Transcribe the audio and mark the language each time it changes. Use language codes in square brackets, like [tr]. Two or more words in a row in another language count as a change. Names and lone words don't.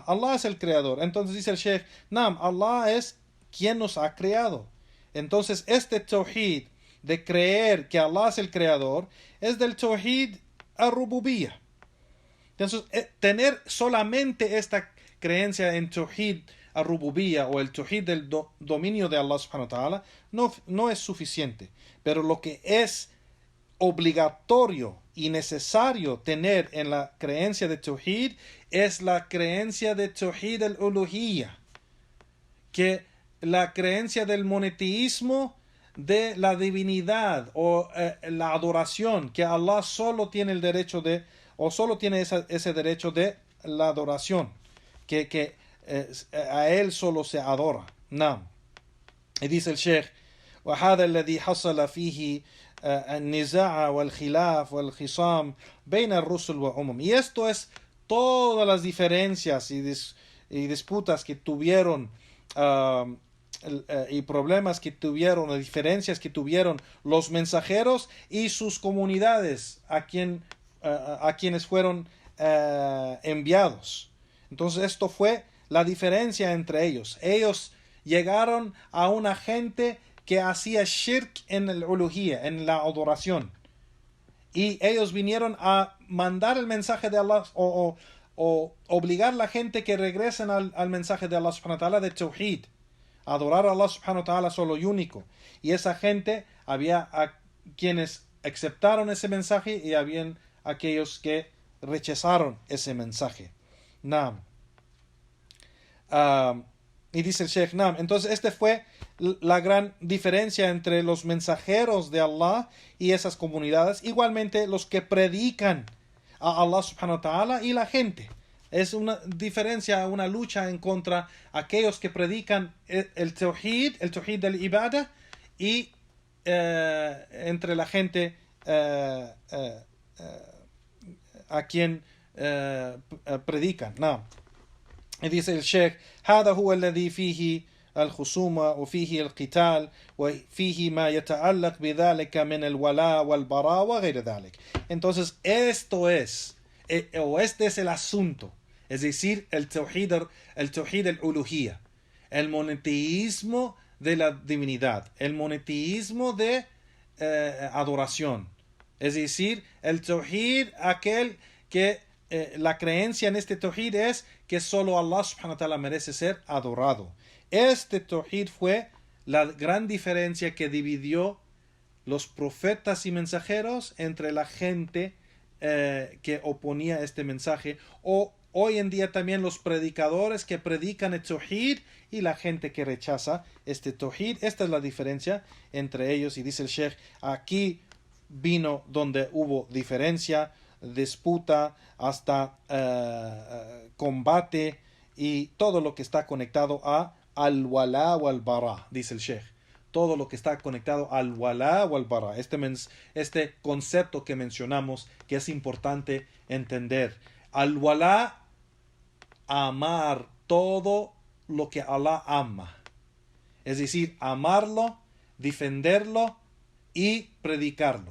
[es] Allah es el creador. Entonces dice el Sheikh, Nam, Allah es quien nos ha creado. Entonces este tawhid de creer que Allah es el creador es del [ar] توحيد الربوبية. [es] Entonces tener solamente esta creencia en [ar] توحيد الربوبية [es] o el tawhid del dominio de Allah [ar] سبحانه وتعالى [es] no es suficiente. Pero lo que es obligatorio y necesario tener en la creencia de Tawhid es la creencia de [ar] توحيد الألوهية, [es] que la creencia del monoteísmo, de la divinidad o la adoración, que Allah solo tiene el derecho de, o solo tiene ese derecho de la adoración, que a él solo se adora. No. Y dice el Sheikh: [ar] وهذا الذي حصل فيه النزاع والخلاف والخصام بين الرسل وأمم. [es] Y esto es todas las diferencias y disputas que tuvieron y problemas que tuvieron, diferencias que tuvieron los mensajeros y sus comunidades a quienes fueron enviados. Entonces esto fue la diferencia entre ellos. Ellos llegaron a una gente que hacía shirk en el uluhiyya, en la adoración. Y ellos vinieron a mandar el mensaje de Allah o obligar a la gente que regresen al mensaje de Allah [ar] سبحانه وتعالى [es] de Tawhid. Adorar a Allah [ar] سبحانه وتعالى [es] solo y único. Y esa gente, había a quienes aceptaron ese mensaje y habían aquellos que rechazaron ese mensaje. Naam. Y dice el Sheikh, Naam. Entonces esta fue la gran diferencia entre los mensajeros de Allah y esas comunidades. Igualmente los que predican a Allah [ar] سبحانه وتعالى [es] y la gente. Es una diferencia, una lucha en contra aquellos que predican el tawhid del ibadah, y entre la gente a quien predican. No. Y dice el Sheikh, [ar] هذا هو الذي فيه الخصومة وفيه القتال وفيه ما يتعلق بذلك من الولاء والبراء وغير ذلك. [es] Entonces esto es, o este es el asunto, es decir, el [ar] توحيد الألوهية, [es] el monoteísmo de la divinidad, el monoteísmo de adoración, es decir, el tawhid, aquel que la creencia en este tawhid es que solo Allah [ar] سبحانه وتعالى [es] merece ser adorado. Este tawhid fue la gran diferencia que dividió los profetas y mensajeros entre la gente que oponía este mensaje, o hoy en día también los predicadores que predican el tawhid y la gente que rechaza este tawhid. Esta es la diferencia entre ellos. Y dice el Sheikh, aquí vino donde hubo diferencia, disputa, hasta combate y todo lo que está conectado a [ar] الولاء والبراء, [es] dice el Sheikh. Todo lo que está conectado al [ar] ولاء والبراء. [es] Este concepto que mencionamos, que es importante entender. Al-wala, amar todo lo que Allah ama. Es decir, amarlo, defenderlo y predicarlo.